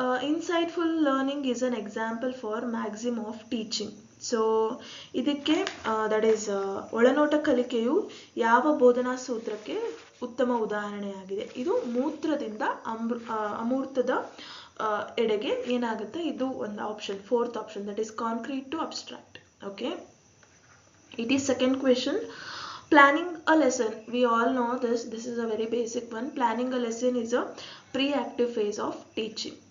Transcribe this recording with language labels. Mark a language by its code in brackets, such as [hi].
[en] Insightful learning is an example for maxim of teaching. [kn] So ಇದಕ್ಕೆ that is ಒಳನೋಟ ಕಲಿಕೆಯು ಯಾವ ಬೋಧನಾ ಸೂತ್ರಕ್ಕೆ ಉತ್ತಮ ಉದಾಹರಣೆಯಾಗಿದೆ. ಇದು ಮೂತ್ರದಿಂದ ಅಮೂರ್ತದ ಎಡೆಗೆ ಏನಾಗುತ್ತೆ, ಇದು ಒಂದು option, 4th option, [en] That is concrete to abstract. Okay. 82nd question. Planning a lesson, we all know this is a very basic one. Planning a lesson is a pre-active phase of teaching.